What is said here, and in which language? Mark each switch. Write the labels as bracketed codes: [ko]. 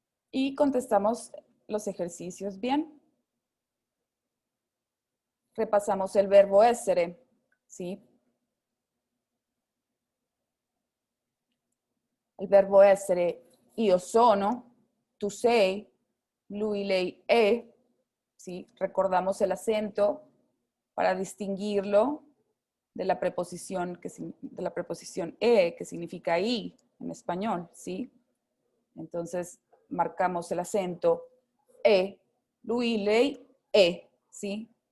[es] Y contestamos los ejercicios bien. Repasamos el verbo essere, ¿sí? [it] Il verbo essere io sono, tu sei, lui, lei è, ¿sí? [es] Recordamos el acento para distinguirlo de la preposición, de la preposición que significa i en español, ¿sí? Entonces, marcamos el acento [it] lui, lei è, [es] ¿sí?